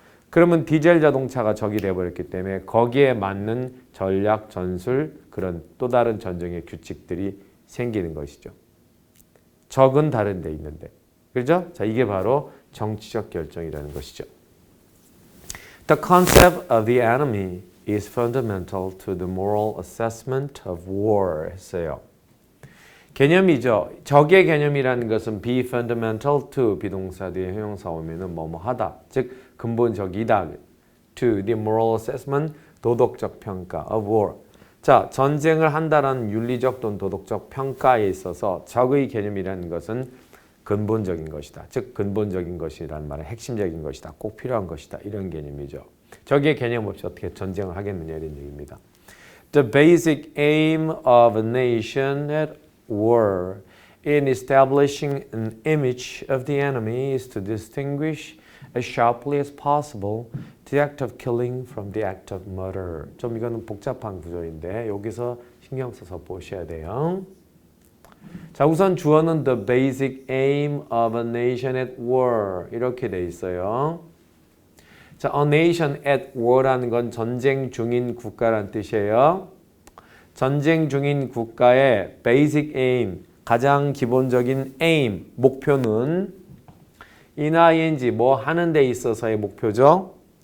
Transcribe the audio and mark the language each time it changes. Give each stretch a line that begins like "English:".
Korean: 그러면 디젤 자동차가 적이 되어버렸기 때문에 거기에 맞는 전략, 전술 그런 또 다른 전쟁의 규칙들이 생기는 것이죠. 적은 다른 데 있는데. 그렇죠? 자, 이게 바로 정치적 결정이라는 것이죠.
English: The concept of the enemy is fundamental to the moral assessment of war
Korean: 했어요. 개념이죠. 적의 개념이라는 것은
English: be fundamental to
Korean: 비동사 뒤에 형용사 오면은 뭐뭐하다. 즉 근본적이다.
English: to the moral assessment
Korean: 도덕적 평가
English: of war.
Korean: 자, 전쟁을 한다는 윤리적 또는 도덕적 평가에 있어서 적의 개념이라는 것은 근본적인 것이다. 즉 근본적인 것이라는 말은 핵심적인 것이다. 꼭 필요한 것이다. 이런 개념이죠. 적의 개념 없이 어떻게 전쟁을 하겠느냐 이런 얘기입니다.
English: The basic aim of a nation at war in establishing an image of the enemy is to distinguish as sharply as possible the act of killing from the act of murder.
Korean: 좀 이거는 복잡한 구조인데 여기서 신경 써서 보셔야 돼요. 자, 우선 주어는
English: the basic aim of a nation at war
Korean: 이렇게 돼 있어요. 자,
English: a nation at war
Korean: 라는 건 전쟁 중인 국가란 뜻이에요. 전쟁 중인 국가의
English: basic aim,
Korean: 가장 기본적인 aim, 목표는 ing, 뭐 하는 데 있어서의 목표죠.